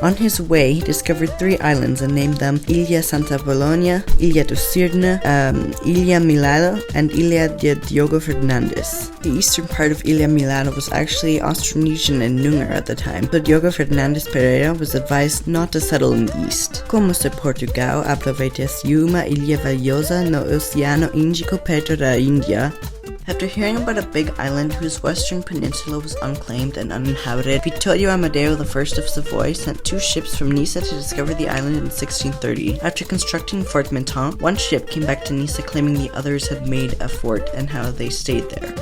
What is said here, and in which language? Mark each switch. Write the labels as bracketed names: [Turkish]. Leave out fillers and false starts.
[English] On his way, he discovered 3 islands and named them Ilha Santa Polónia, Ilha do Cirne, Ilha Milado, and Ilha de Diogo Fernandes. The eastern part of Ilha Milado was actually Austronesian and Noongar at the time, but Diogo Fernandes Pereira was advised not to settle in the east. [Portuguese] Como se Portugal aproveitasse uma ilha valiosa no Oceano Índico perto da Índia. [English] After hearing about a big island whose western peninsula was unclaimed and uninhabited, Vittorio Amadeo I of Savoy sent 2 ships from Nisa to discover the island in 1630. After constructing Fort Menton, 1 ship came back to Nisa claiming the others had made a fort and how they stayed there.